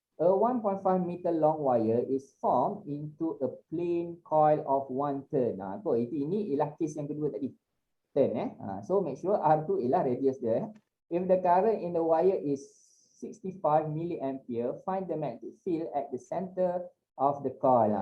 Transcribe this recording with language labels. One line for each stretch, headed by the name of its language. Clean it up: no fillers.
English: A 1.5 meter long wire is formed into a plain coil of 1 turn.
Malay: Ini ialah case yang kedua tadi.
English: Turn. So make sure R2
Malay: ialah radius dia.
English: If the current in the wire is 65 milliampere, find the magnetic field at the center of the coil.